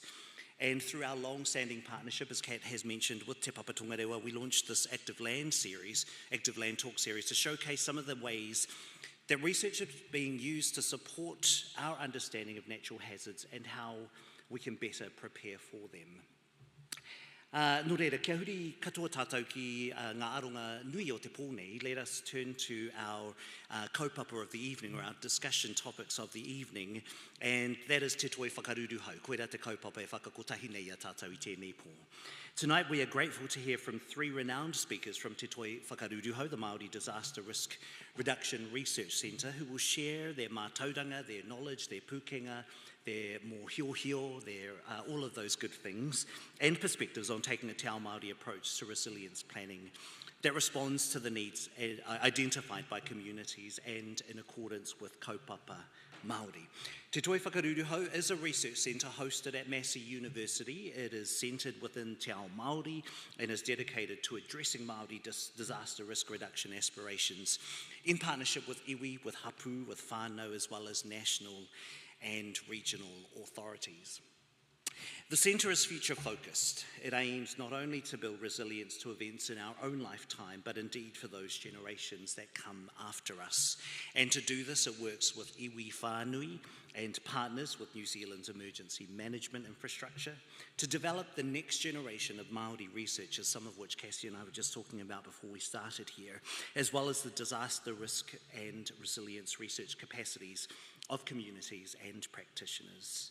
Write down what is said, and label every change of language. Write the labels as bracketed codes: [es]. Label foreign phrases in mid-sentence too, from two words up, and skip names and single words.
[en] And through our long-standing partnership, as Kat has mentioned, with Te Papa Tongarewa, we launched this Active Land Talk series, to showcase some of the ways that research is being used to support our understanding of natural hazards and how we can better prepare for them. [mi] Nō reira, kia huri katoa tātou ki ngā aronga nui o te pōnei. [en] Let us turn to our kaupapa of the evening, or our discussion topics of the evening, and that is Te Toi Whakaruru Hau. [mi] Koera te kaupapa e whakakotahi nei a tātou i tēnei pō. [en] Tonight we are grateful to hear from three renowned speakers from Te Toi Whakaruru Hau, the Māori Disaster Risk Reduction Research Centre, who will share their mātauranga, their knowledge, their pūkenga, their more hio, their all of those good things, and perspectives on taking a [mi] te ao Māori [en] approach to resilience planning that responds to the needs identified by communities and in accordance with [mi] kaupapa Māori. [en] Te Toi Whakaruru Hau is a research centre hosted at Massey University. It is centred within [mi] te ao Māori [en] and is dedicated to addressing Māori disaster risk reduction aspirations in partnership with iwi, with hapu, with whānau, as well as national and regional authorities. The centre is future focused. It aims not only to build resilience to events in our own lifetime, but indeed for those generations that come after us. And to do this, it works with [mi] iwi whānui [en] and partners with New Zealand's emergency management infrastructure to develop the next generation of Māori researchers, some of which Cassie and I were just talking about before we started here, as well as the disaster risk and resilience research capacities of communities and practitioners.